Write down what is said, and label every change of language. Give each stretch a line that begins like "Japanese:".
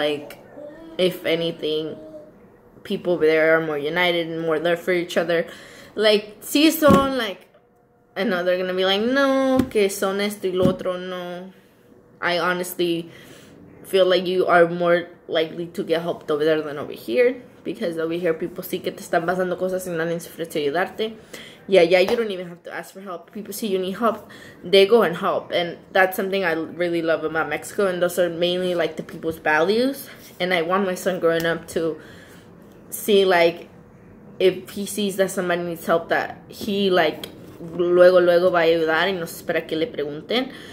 English: Like, if anything, people over there are more united and more there for each other.
Spanish: Like, si son,
English: like, I know they're gonna be like,
Spanish: no, que son esto y lo otro, no.
English: I honestly feel like you are more likely to get helped over there than over here. Because over here, people see
Spanish: que te están pasando cosas y nadie se ofrece a ayudarte.
English: Yeah, you don't even have to ask for help. People see you need help, they go and help. And that's something I really love about Mexico. And those are mainly, like, the people's values. And I want my son growing up to see, like, if he sees that somebody needs help, that he, like,
Spanish: luego va a ayudar y no se espera que le pregunten.